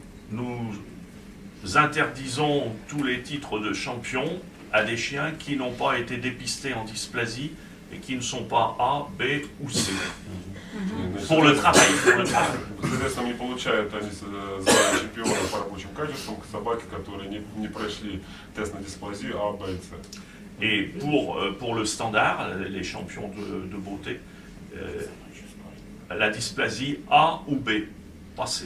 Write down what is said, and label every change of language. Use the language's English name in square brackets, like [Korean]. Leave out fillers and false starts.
[French] Nous interdisons tous les titres de champion à des chiens qui n'ont pas été dépistés en dysplasie et qui ne sont pas A, B ou C. Pour le travail. [Russian] Соответственно, не получают они звание чемпиона по рабочим качествам собаки, которые не прошли тест на дисплазию А, Б и С. [French] Et pour le standard, les champions de beauté, la dysplasie A ou B, passé.